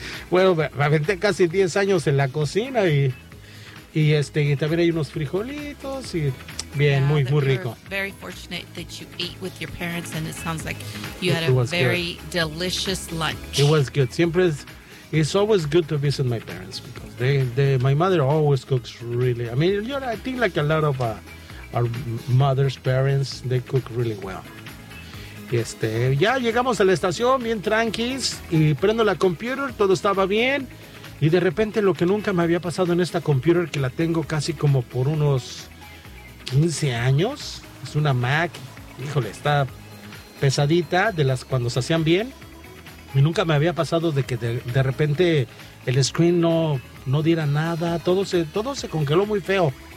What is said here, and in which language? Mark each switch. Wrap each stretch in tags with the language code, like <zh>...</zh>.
<es>Bueno, me aventé casi 10 años en la cocina y también hay unos frijolitos y bien,</es> <en>yeah,</en> <es>muy, muy rico.</es> <en>Very fortunate that you ate with your parents and it sounds like you had a very good. Delicious lunch. It was good.</en> <es>Siempre es,</es> <en>it's always good to visit my parents because my mother always cooks really. I mean, I think like a lot of our mother's parents, they cook really well.</en> <es>Ya llegamos a la estación bien tranquis y prendo la computer, todo estaba bien y de repente lo que nunca me había pasado en esta computer, que la tengo casi como por unos 15 años, es una Mac, híjole, está pesadita de las cuando se hacían bien, y nunca me había pasado de que de repente el screen no diera nada, todo se congeló muy feo.</es>